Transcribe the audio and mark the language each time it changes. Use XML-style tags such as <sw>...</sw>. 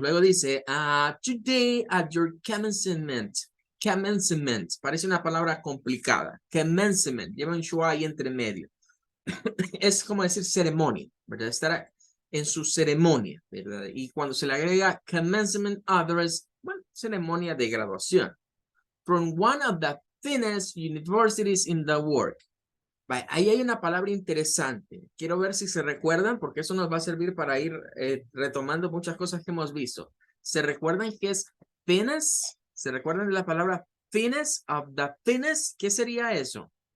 <es>Luego dice,</es> <en>today at your commencement. Commencement.</en> <es>Parece una palabra complicada. Commencement. Lleva un schwa ahí entre medio. Es como decir ceremonia, ¿verdad? Estar en su ceremonia, ¿verdad? Y cuando se le agrega commencement address, bueno, ceremonia de graduación.</es> <en>From one of the finest universities in the world.</en> <es>Ahí hay una palabra interesante. Quiero ver si se recuerdan, porque eso nos va a servir para ir retomando muchas cosas que hemos visto. ¿Se recuerdan qué es finest? ¿Se recuerdan de la palabra</es> <en>finest of the finest?</en> <es>¿Qué sería eso?</es>